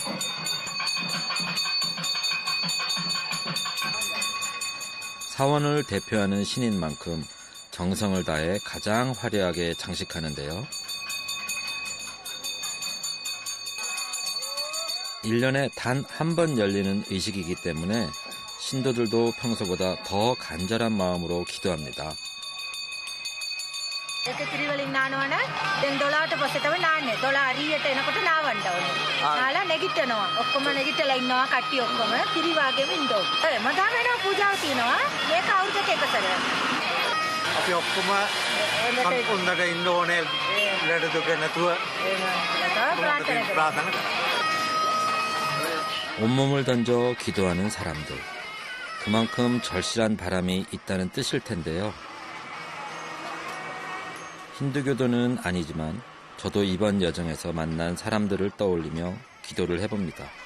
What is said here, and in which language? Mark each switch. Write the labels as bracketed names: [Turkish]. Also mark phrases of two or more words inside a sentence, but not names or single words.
[Korean] 사원을 대표하는 신인 만큼 정성을 다해 가장 화려하게 장식하는데요. 1년에 단 한 번 열리는 의식이기 때문에 신도들도 평소보다 더 간절한 마음으로 기도합니다. [Sinhala] ඒක කිරිවලින් නානවන දැන් 12ට පස්සේ තමයි නාන්නේ 12 හරියට එනකොට නාවන්න ඕනේ. නාලා නැගිටිනවා. ඔක්කොම නැගිටලා ඉන්නවා කට්ටිය ඔක්කොම කිරි වාගෙම ඉන්න ඕනේ. මගා වෙනවා පූජාව තියෙනවා. මේක අවුරුද්දක එක සැරයක්. අපි ඔක්කොම සම්පූර්ණට ඉන්න ඕනේ ලෙඩ දුක නැතුව ප්‍රාර්ථනා කරා. [Korean] 온몸을 던져 기도하는 사람들. 그만큼 절실한 바람이 있다는 뜻일 텐데요. 힌두교도는 아니지만 저도 이번 여정에서 만난 사람들을 떠올리며 기도를 해봅니다.